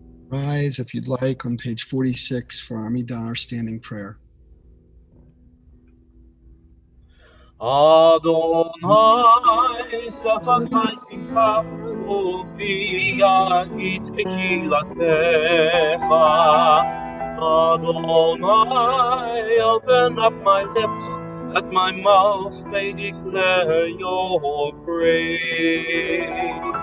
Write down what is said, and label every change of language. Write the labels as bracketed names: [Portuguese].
[English] Rise, if you'd like, on page 46 for Amidah, our standing prayer. [Hebrew] Adonai, שפתי תפתח ופי יגיד תהילתך. [English] Adonai, open up my lips, that my mouth may declare your praise.